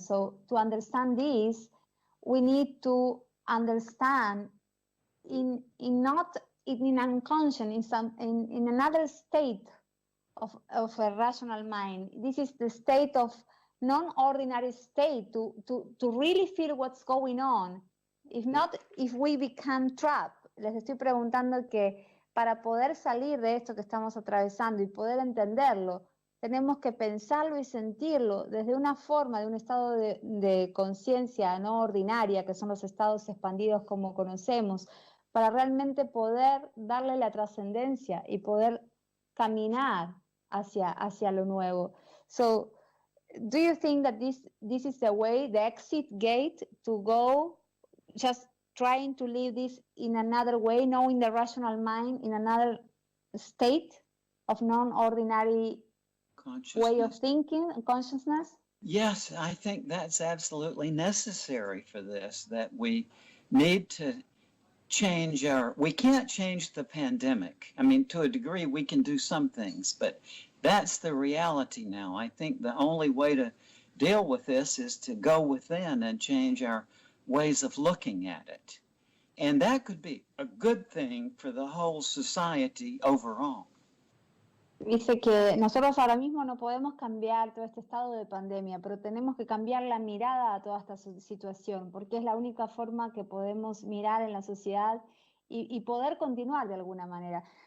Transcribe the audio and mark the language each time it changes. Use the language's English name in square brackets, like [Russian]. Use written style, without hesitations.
[English] So to understand this, we need to understand in unconscious, in another state of a rational mind. This is the state of non-ordinary state to really feel what's going on. If not, if we become trapped. [Spanish] Les estoy preguntando que para poder salir de esto que estamos atravesando y poder entenderlo, tenemos que pensarlo y sentirlo desde una forma, de un estado de conciencia no ordinaria, que son los estados expandidos como conocemos, para realmente poder darle la trascendencia y poder caminar hacia lo nuevo. [English] So, do you think that this is the way, the exit gate to go, just trying to live this in another way, knowing the rational mind in another state of non-ordinary way of thinking and consciousness? Yes, I think that's absolutely necessary for this, that we need to change we can't change the pandemic. I mean, to a degree, we can do some things, but that's the reality now. I think the only way to deal with this is to go within and change our ways of looking at it. And that could be a good thing for the whole society overall. [Spanish] Dice que nosotros ahora mismo no podemos cambiar todo este estado de pandemia, pero tenemos que cambiar la mirada a toda esta situación, porque es la única forma que podemos mirar en la sociedad y poder continuar de alguna manera.